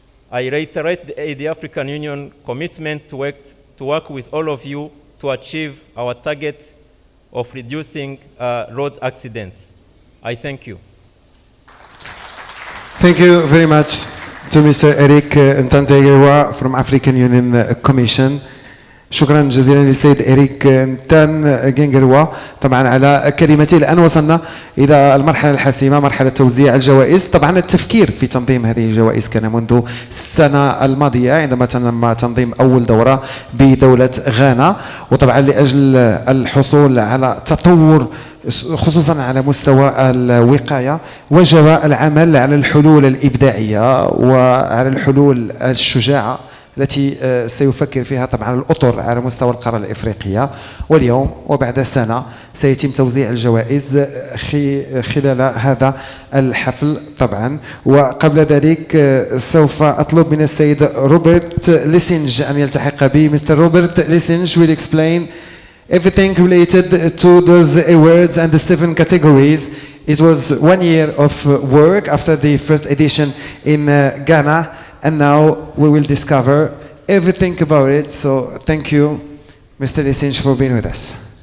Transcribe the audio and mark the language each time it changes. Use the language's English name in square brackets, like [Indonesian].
[English] I reiterate the African Union commitment to work with all of you to achieve our target of reducing road accidents. I thank you. Thank you very much to Mr. Eric Ntantegewa from African Union Commission. [Arabic] شكرا جزيلا للسيد إريك نتان جنجروا طبعا على كلمته. الآن وصلنا إلى المرحلة الحاسمة، مرحلة توزيع الجوائز. طبعا التفكير في تنظيم هذه الجوائز كان منذ السنة الماضية عندما تم تنظيم أول دورة بدولة غانا، وطبعا لأجل الحصول على تطور خصوصا على مستوى الوقاية وجب العمل على الحلول الإبداعية وعلى الحلول الشجاعة التي سيفكر فيها طبعا الأطر على مستوى القارة الإفريقية. واليوم وبعد سنة سيتم توزيع الجوائز خلال هذا الحفل طبعا. وقبل ذلك سوف أطلب من السيد روبرت ليسينج أن يلتحق بي. [English] Mr. Robert Lisinge will explain everything related to those awards and the 7 categories. It was 1 year of work after the first edition in Ghana. And now we will discover everything about it. So thank you, Mr. Lisinge, for being with us.